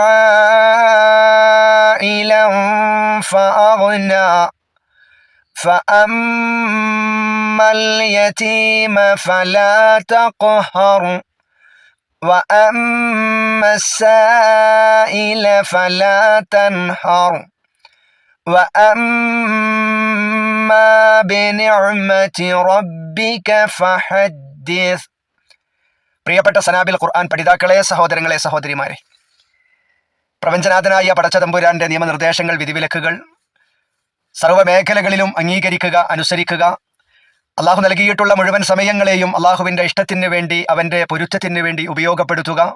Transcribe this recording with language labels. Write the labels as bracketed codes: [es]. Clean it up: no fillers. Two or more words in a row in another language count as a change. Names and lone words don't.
[ar] عائلا فأغنى فأما اليتيم فلا تقهر وأما السائل فلا تنهر وأما بنعمة ربك فحدث. [ml] പ്രിയപ്പെട്ട സനാബിൽ ഖുർആൻ പഠിതാക്കളെ, സഹോദരങ്ങളെ, സഹോദരിമാരെ, പ്രപഞ്ചനാഥനായ പടച്ച തമ്പുരാന്റെ നിയമനിർദ്ദേശങ്ങൾ, വിധിവിലക്കുകൾ സർവ്വമേഖലകളിലും അംഗീകരിക്കുക, അനുസരിക്കുക. അള്ളാഹു നൽകിയിട്ടുള്ള മുഴുവൻ സമയങ്ങളെയും അള്ളാഹുവിൻ്റെ ഇഷ്ടത്തിന് വേണ്ടി, അവൻ്റെ പൊരുത്തത്തിന് വേണ്ടി ഉപയോഗപ്പെടുത്തുക.